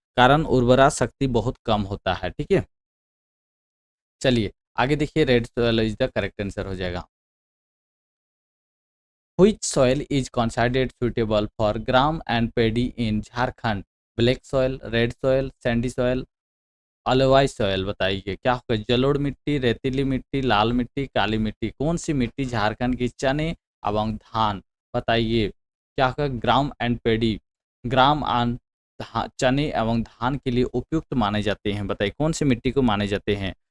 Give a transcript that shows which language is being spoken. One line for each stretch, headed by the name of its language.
Hindi: कारण उर्वरा शक्ति बहुत कम होता है, ठीक है। चलिए आगे देखिए,
English: red soil is the correct answer
Hindi: हो जाएगा।
English: Which soil is considered suitable for gram and paddy in Jharkhand? Black soil, red soil, sandy soil, alluvial soil,
Hindi: बताइए क्या होगा? जलोढ़ मिट्टी, रेतीली मिट्टी, लाल मिट्टी, काली मिट्टी, कौन सी मिट्टी झारखंड की चने एवं धान, बताइए क्या होगा?
English: gram and paddy, gram and
Hindi: चने एवं धान के लिए उपयुक्त माने जाते हैं, बताइए कौन सी मिट्टी को माने जाते हैं?